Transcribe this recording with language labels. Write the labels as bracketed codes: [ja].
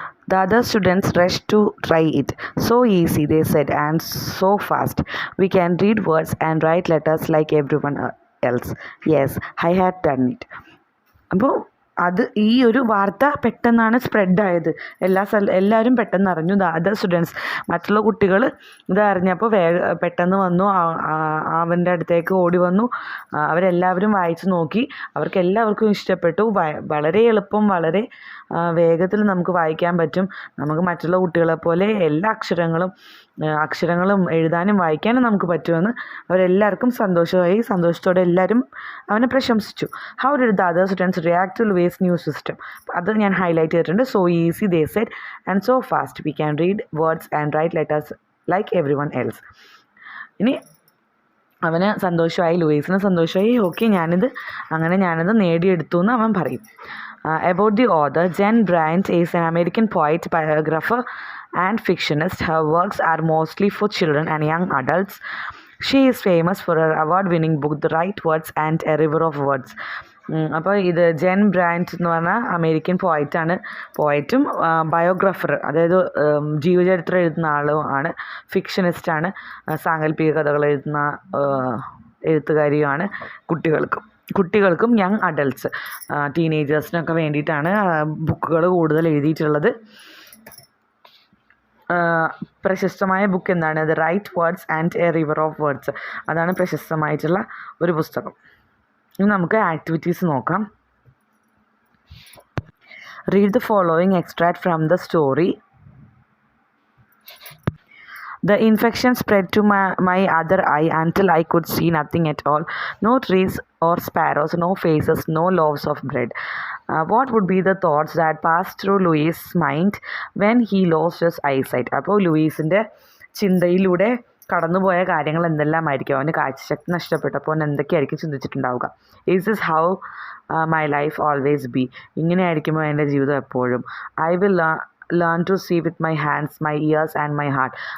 [en] The other students rushed to try it. So easy, they said, and so fast. We can read words and write letters like everyone else. Yes, I had done it. [ml] അപ്പോൾ ഈ ഒരു വാർത്ത പെട്ടെന്നാണ് സ്പ്രെഡായത്. എല്ലാവരും പെട്ടെന്ന് അറിഞ്ഞു. [en] other students, [ml] മറ്റുള്ള കുട്ടികൾ ഇത് അറിഞ്ഞപ്പോൾ പെട്ടെന്ന് വന്നു, അവൻ്റെ അടുത്തേക്ക് ഓടി വന്നു. അവരെല്ലാവരും വായിച്ചു നോക്കി. അവർക്കെല്ലാവർക്കും ഇഷ്ടപ്പെട്ടു. വളരെ എളുപ്പം, വളരെ വേഗത്തിൽ നമുക്ക് വായിക്കാൻ പറ്റും. നമുക്ക് മറ്റുള്ള കുട്ടികളെപ്പോലെ എല്ലാ അക്ഷരങ്ങളും എഴുതാനും വായിക്കാനും നമുക്ക് പറ്റുമെന്ന് അവരെല്ലാവർക്കും സന്തോഷത്തോടെ എല്ലാവരും അവനെ പ്രശംസിച്ചു. [en] How did the other students react to Louis new system? [ml] അത് ഞാൻ ഹൈലൈറ്റ് ചെയ്തിട്ടുണ്ട്. [en] So easy, they said, and so fast. We can read words and write letters like everyone else. [ml] ഇനി അവന് സന്തോഷമായി, ലൂയിസിന് സന്തോഷമായി. ഓക്കെ, ഞാനിത് നേടിയെടുത്തു എന്ന് അവൻ പറയും. [en] About the author, Jen Bryant is an American poet, biographer and fictionist. Her works are mostly for children and young adults. She is famous for her award-winning book, The Right Words and A River of Words. [ml] അപ്പോൾ ഇത് gen brand എന്ന് പറഞ്ഞാൽ American പോയറ്റും ബയോഗ്രാഫർ, അതായത് ജീവചരിത്രം എഴുതുന്ന ആളും ആണ്. ഫിക്ഷനിസ്റ്റാണ്, സാങ്കല്പിക കഥകൾ എഴുതുന്ന എഴുത്തുകാരിയുമാണ്. കുട്ടികൾക്കും യങ് അഡൾട്ട്സ്, ടീനേജേഴ്സിനൊക്കെ വേണ്ടിയിട്ടാണ് ബുക്കുകൾ കൂടുതൽ എഴുതിയിട്ടുള്ളത്. പ്രശസ്തമായ ബുക്ക് എന്താണ്? The right words and A river of words. അതാണ് പ്രശസ്തമായിട്ടുള്ള ഒരു പുസ്തകം. ഇനി നമുക്ക് ആക്ടിവിറ്റീസ് നോക്കാം. [en] Read the following extract from the story. The infection spread to my other eye until I could see nothing at all. No trees or sparrows, no faces, no loaves of bread. What would be the thoughts that passed through Louis' mind when he lost his eyesight? [ml] അപ്പോൾ ലൂയിസിൻ്റെ ചിന്തയിലൂടെ കടന്നുപോയ കാര്യങ്ങൾ എന്തെല്ലാമായിരിക്കും? അവന് കാഴ്ചശക്തി നഷ്ടപ്പെട്ടപ്പോൾ അവൻ എന്തൊക്കെയായിരിക്കും ചിന്തിച്ചിട്ടുണ്ടാവുക? [en] Is this how my life always be? [ml] ഇങ്ങനെയായിരിക്കുമോ എൻ്റെ ജീവിതം എപ്പോഴും? [en] I will learn to see with my hands, my ears and my heart.